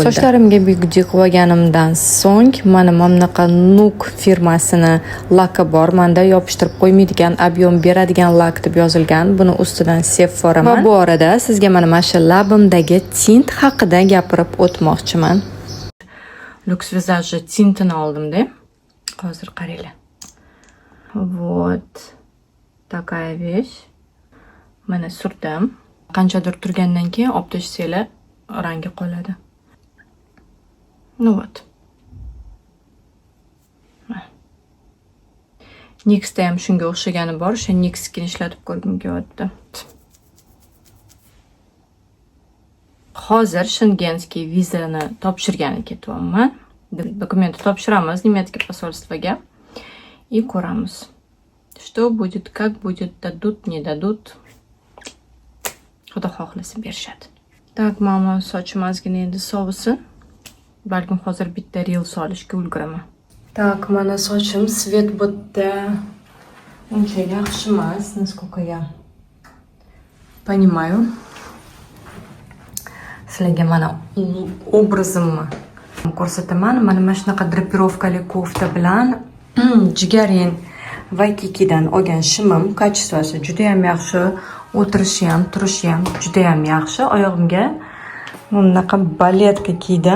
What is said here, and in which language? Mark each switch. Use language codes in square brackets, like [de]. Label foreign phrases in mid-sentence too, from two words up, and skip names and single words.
[uz] Sochlarimga bigudi qilib olganimdan so'ng mana bunaqa Nuk firmasini laki bor. Menda yopishtirib qo'ymaydigan, ob'yom beradigan lak deb yozilgan. Buni ustidan sevib boraman. Va bu orada sizga mana shu labimdagi tint haqida gapirib o'tmoqchiman. Lux Visage tintini oldim-da. Hozir qaranglar. [ru] Вот такая вещь. [uz] Mana surdim. Qanchadir turgandan keyin olib tashlanglar, rangi qoladi. [ru] Ну вот. [uz] Nixda ham shunga o'xshagani bor. O'sha Nix'ni ishlatib ko'rgim kelyapti. Hozir Shengenskiy vizani topshirgani ketyapman. Dokumenты topshiramiz [ru] Немецкий посольствоga. [uz] И ko'ramiz. [ru] Что будет, как будет, дадут, не дадут. [uz] Xudo xohlasa berishadi. Так, mama sochim ozgina endi sovisin. Balkim hozir bitta reel solishga ulguraman. Так, mana sochim svet bitta uncha yaxshi emas, [ru] насколько я понимаю. [uz] Sizlarga mana obrazimni ko'rsataman. Mana shunaqa drapirovkali kofta bilan jigarin Waikikidan olgan shimim kачествоsi juda ham yaxshi. O'tirishi ham, turishi ham juda ham yaxshi. Oyog'imga bunaqa baletka kiydim.